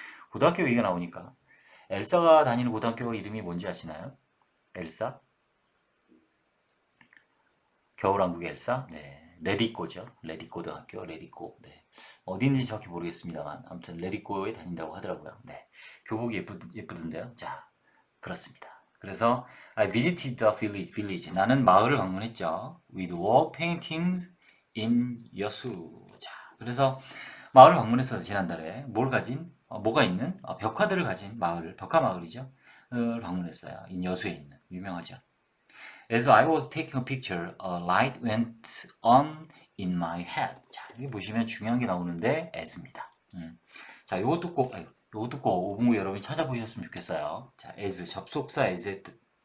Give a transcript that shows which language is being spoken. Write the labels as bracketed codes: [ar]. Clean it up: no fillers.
[ko] 고등학교 얘기가 나오니까 엘사가 다니는 고등학교 이름이 뭔지 아시나요? 엘사? 겨울왕국의 엘사? 네. 레디꼬죠. 레디고등학교, 레디고. 네. 어딘지 정확히 모르겠습니다만 아무튼 레디고에 다닌다고 하더라고요. 네. 교복이 예쁘던데요. 자, 그렇습니다. 그래서 [en] I visited the village. [ko] 나는 마을을 방문했죠. [en] With wall paintings in 여수. [ko] 자, 그래서 마을을 방문했어요. 지난달에 뭐가 있는 벽화들을 가진 마을, 벽화 마을이죠. 을 방문했어요. 인 여수에 있는 유명하죠. [en] As I was taking a picture, a light went on in my head. [ko] 자, 여기 보시면 중요한 게 나오는데 as입니다. 자, 요것도 꼭 5분 후 여러분이 찾아보셨으면 좋겠어요. 자, as 접속사 as의 뜻.